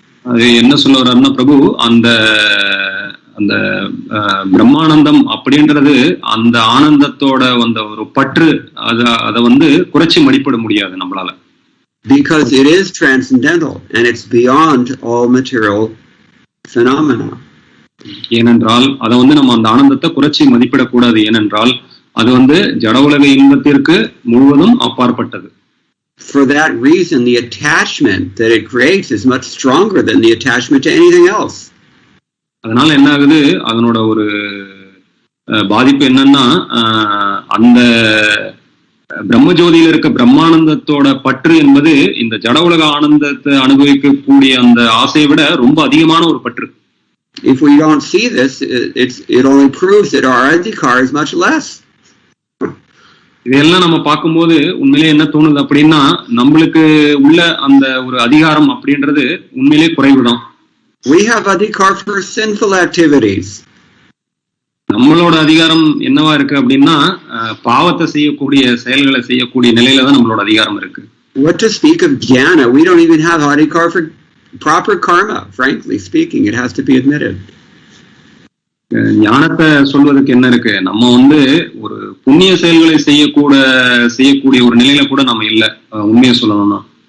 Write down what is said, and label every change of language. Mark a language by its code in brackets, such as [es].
[ta] அது என்ன சொல்ல வர்றாருன்னா பிரபு, அந்த அந்த பிரம்மானந்தம் அப்படின்றது அந்த ஆனந்தத்தோட ஒரு பற்று, அதை குறைச்சி மதிப்பிட முடியாது நம்மளால. [en] Because it is transcendental and it's beyond all material phenomena. [ta] ஏனென்றால் அதை நம்ம அந்த ஆனந்தத்தை குறைச்சி மதிப்பிடக்கூடாது. ஏனென்றால் அது ஜட உலக இன்பத்திற்கு முழுவதும் அப்பாற்பட்டது. [en] For that reason, the attachment that it creates is much stronger than the attachment to anything else. [ta] அதனால என்ன ஆகுது, அதனோட ஒரு பாதிப்பு என்னன்னா, அந்த பிரம்மஜோதியில இருக்க பிரம்மானந்தத்தோட பற்று என்பது இந்த ஜட உலக ஆனந்தத்தை அனுபவிக்கக்கூடிய அந்த ஆசையை விட ரொம்ப அதிகமான ஒரு பற்று. [en] If we don't see this, it only proves that our adhikar is much less. [ta] இதெல்லாம் நம்ம பார்க்கும்போது உண்மையிலே என்ன தோணுது அப்படின்னா, நம்மளுக்கு உள்ள அந்த ஒரு அதிகாரம் அப்படின்றது உண்மையிலே குறைவுதான். [en] We have adhikar for sinful activities. [ta] நம்மளோட அதிகாரம் என்னவா இருக்கு அப்படின்னா, பாவத்தை செய்யக்கூடிய செயல்களை செய்யக்கூடிய நிலையில தான் நம்மளோட அதிகாரம் இருக்கு. [en] What to speak of jnana? We don't even have adhikar for proper karma. Frankly speaking, it has to be admitted. [ta] ஞானத்தை சொல்வதற்கு என்ன இருக்கு, நம்ம ஒரு புண்ணிய செயல்களை செய்யக்கூடிய ஒரு நிலையில கூட நம்ம இல்ல, உண்மையை சொல்லணும்னா.